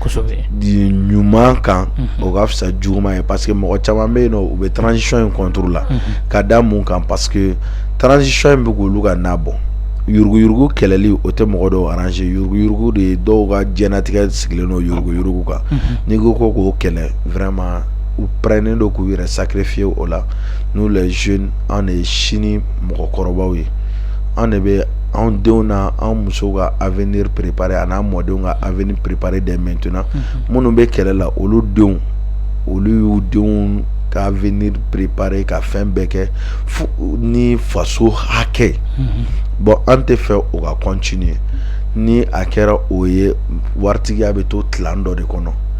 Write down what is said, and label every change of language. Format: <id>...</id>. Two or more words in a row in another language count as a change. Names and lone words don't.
<bm>ɲuman kan o ka fisa juguman ye</bm> <fr>parce que</fr> <bm>mɔgɔ caman bɛ yen nɔ u bɛ transition in contre la ka da mun kan</bm> <fr>parce que</fr> <bm>transition in bɛ k'olu ka na bɔ yuruguyurugu kɛlɛli o tɛ mɔgɔ dɔw arranger yuruguyurugu de ye dɔw ka diɲɛnatigɛ sigilen don yuruguyurugu kan n'i ko k'o kɛlɛ vraiment u pɛrɛnnen don k'u yɛrɛ sacrifier o la</bm> <fr>nous les jeunes</fr> <bm>an de ye sini mɔgɔkɔrɔbaw ye an de bɛ anw denw na anw musow ka avenir préparer a n'an mɔdenw ka avenir préparer</bm> <fr>dès maintenant</fr> <bm>minnu bɛ kɛlɛ la olu y'u denw ka avenir préparer ka fɛn bɛɛ kɛ ni faso hakɛ bon an tɛ fɛ o ka continuer ni a kɛra o ye waritigiya bɛ to tilan dɔ de kɔnɔ</bm>